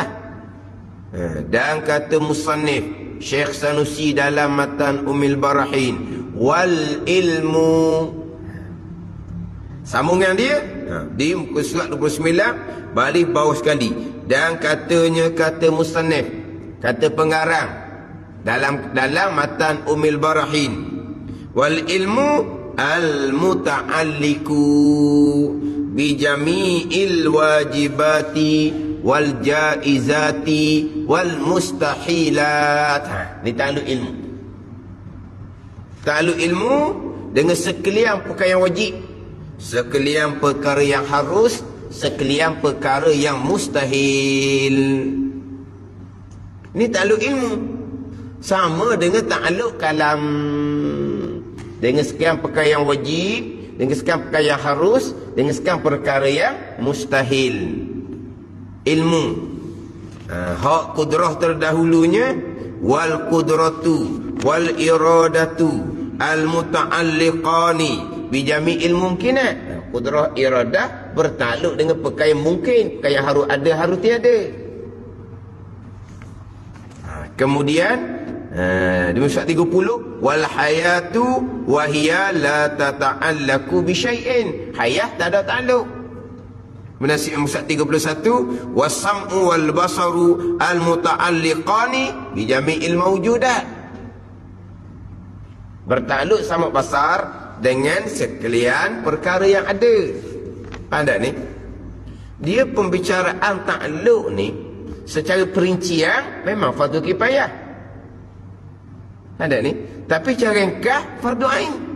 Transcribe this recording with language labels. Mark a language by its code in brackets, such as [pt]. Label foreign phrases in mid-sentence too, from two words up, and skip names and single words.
[ms] Dan kata musannif Syekh Sanusi dalam matan Ummil Barahin, [ar] والعلم, [ms] sambungan dia di muka surat 29, baris bawah sekali. Dan katanya, kata musannif, kata pengarang dalam matan Ummil Barahin, [ar] والعلم المتعلق بجميع الواجبات والجائزات والمستحيلات. [ms] Ni ta'alluq ilmu. Ta'alluq ilmu dengan sekalian perkara yang wajib, sekalian perkara yang harus, sekalian perkara yang mustahil. Ini ta'alluq ilmu. Sama dengan ta'alluq kalam, dengan sekian perkara yang wajib, dengan sekian perkara yang harus, dengan sekian perkara yang mustahil. Ilmu hak kudrah terdahulunya, [ar] والقدرة والإرادة المتعلقتان بجميع الممكنات. [ms] Kudrah iradah bertakluk dengan perkara yang mungkin, perkara yang harus ada, harus tiada. Kemudian di surat 30, [ar] والحياة وهي لا تتعلق بشيء. [ms] Hayat tak ada ta'alluq. Menasib surat 31, [ar] والسمع والبصر المتعلقان بجميع الموجودات. [ms] Bertakluk sama basar dengan sekalian perkara yang ada. Faham tak ni? Dia pembicaraan ta'alluq ni secara perincian memang fardu kifayah. Ada ni, tapi cara ringkas fardu ain.